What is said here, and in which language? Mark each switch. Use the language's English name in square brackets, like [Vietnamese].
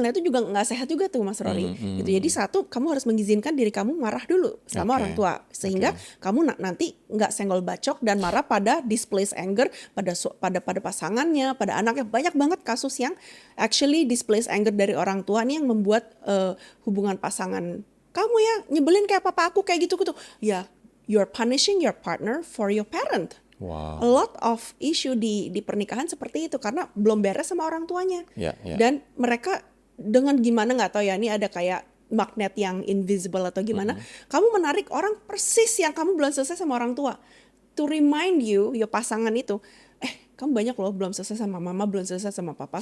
[Indonesian] Nah itu juga nggak sehat juga tuh Mas Rory. Gitu. Jadi satu, kamu harus mengizinkan diri kamu marah dulu sama orang tua, sehingga kamu nanti nggak senggol bacok dan marah pada displace anger pada pasangannya, pada anaknya. Banyak banget kasus yang actually displace anger dari orang tua nih yang membuat hubungan pasangan, kamu ya nyebelin kayak papa aku kayak gitu. [English] Ya, you're punishing your partner for your parent. Wow. A lot of issue [Indonesian] di pernikahan seperti itu karena belum beres sama orang tuanya. Dan mereka dengan gimana nggak tahu ya, ini ada kayak magnet yang invisible atau gimana. Kamu menarik orang persis yang kamu belum selesai sama orang tua. [English] To remind you, your [Indonesian] pasangan itu, kamu banyak loh belum selesai sama mama, belum selesai sama papa.